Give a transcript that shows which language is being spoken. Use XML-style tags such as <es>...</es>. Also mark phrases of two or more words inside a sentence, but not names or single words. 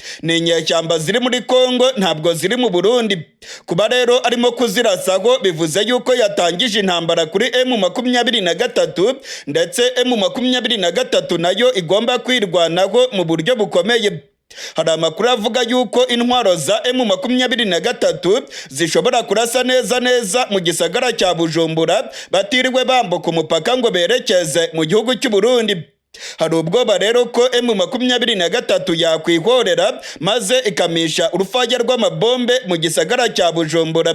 <rw>ni inyeshyamba ziri muri Kongo ntabwo ziri mu Burundi. Kuba rero arimo kuzirasaho bivuze yuko yatangije intambara kuri M23 ndetse M23 nayo igomba kwirwanaho mu buryo bukomeye. Hari amakuru avuga yuko intwaro za M23 zishobora kurasa neza mu gisagara cya Bujumbura batiriwe bambuka umupaka ngo berekeze mu gihugu cy'u Burundi. Hari ubwoba rero ko M23 yakwihorera maze ikamisha urufaya rw'amabombe mu gisagara cya Bujumbura.</rw>